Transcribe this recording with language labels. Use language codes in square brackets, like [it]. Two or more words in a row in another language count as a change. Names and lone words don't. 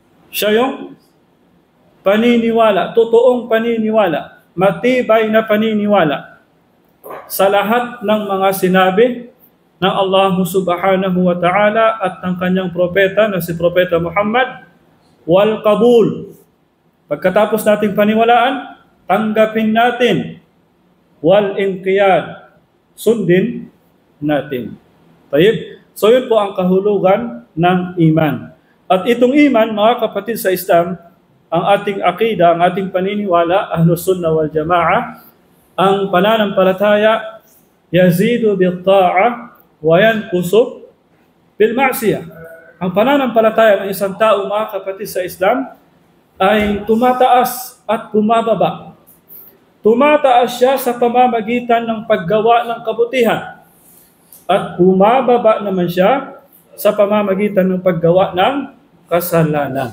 [tl] Siya yung paniniwala, totoong paniniwala, matibay na paniniwala sa lahat ng mga sinabi ng Allah [ar] سبحانه وتعالى [tl] at ng kanyang propeta na si Propeta Muhammad, [ar] والقبول. [tl] Pagkatapos nating paniwalaan, tanggapin natin, [ar] والانقياد, [tl] sundin natin. Tayyib. So yun po ang kahulugan ng iman. At itong iman, mga kapatid sa Islam, ang ating akida, ang ating paniniwala, [ar] أهل السنة والجماعة, [tl] ang pananampalataya, [ar] يزيد بالطاعة وينقص بالمعصية. [tl] Ang pananampalataya ng isang tao, mga kapatid sa Islam, ay tumataas at bumababa. Tumataas siya sa pamamagitan ng paggawa ng kabutihan at bumababa naman siya sa pamamagitan ng paggawa ng kasalanan.